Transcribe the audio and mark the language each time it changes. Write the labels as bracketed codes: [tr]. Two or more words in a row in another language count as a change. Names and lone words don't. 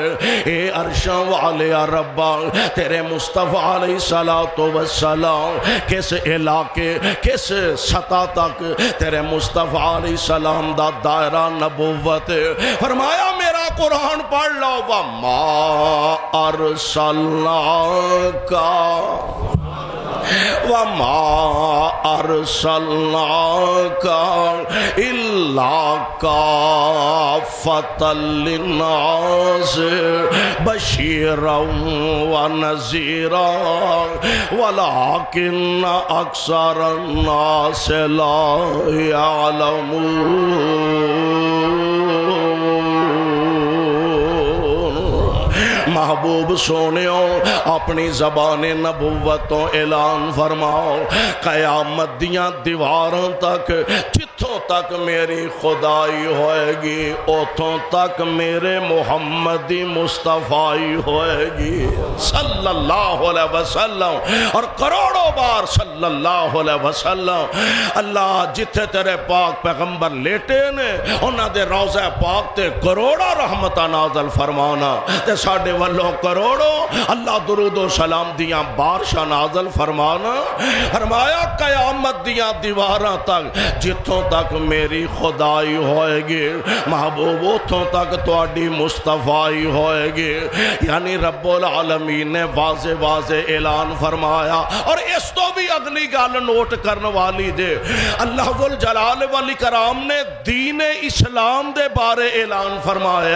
[pa] اے عرشاں والے ربا تیرے مصطفیٰ [ar] علیہ السلام [pa] کس علاقے کس سطح تک تیرے مصطفیٰ [ar] علیہ السلام [pa] دا دائرہ نبوت. فرمایا میرا قرآن پڑھ لو وما [ar] ارسلناک الا کافۃ للناس بشیرا ونذیرا ولکن اکثر الناس لا یعلمون. [pa] محبوب سونیوں اپنی زبان نبوتوں اعلان فرماؤ قیامت دیاں دیواراں تک جتھوں تک میری خدائی ہوئے گی اتھوں تک میرے محمدی مصطفی ہوئے گی [ar] صلی اللہ علیہ وسلم. [pa] اور کروڑوں بار [ar] صلی اللہ علیہ وسلم. [pa] اللہ جتھے تیرے پاک پیغمبر لیٹے نے انہاں دے روضہ پاک تے کروڑا رحمتہ نازل فرمانا تے ساڑھے والوں کروڑوں اللہ درود و سلام دیاں بارشاں نازل فرمانا. فرمایا قیامت دیاں دیواراں تک جتوں تک میری خدائی ہوئے گی محبوب اتوں تک تواڈی مصطفی ہوئے گی. یعنی رب العالمین نے واضح واضح اعلان فرمایا. اور اس تو بھی اگلی گل نوٹ کرنے والی دے اللہ ذوالجلال والاکرام نے دین اسلام دے بارے اعلان فرمایا.